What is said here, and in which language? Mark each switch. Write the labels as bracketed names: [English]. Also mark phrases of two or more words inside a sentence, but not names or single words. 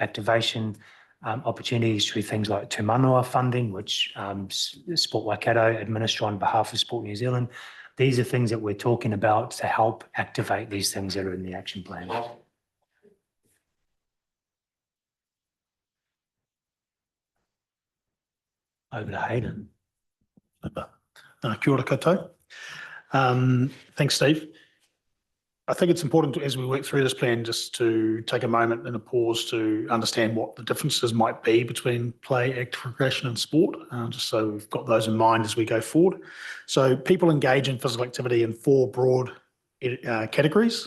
[English] activation opportunities through things like Te Manawa funding, which Sport Waikato administer on behalf of Sport New Zealand. These are things that we're talking about to help activate these things that are in the action plan. Over to Hayden. [Māori] Kia ora koutou. [English] Thanks, Steve. I think it's important as we work through this plan just to take a moment and a pause to understand what the differences might be between play, active recreation and sport, just so we've got those in mind as we go forward. So people engage in physical activity in 4 broad categories.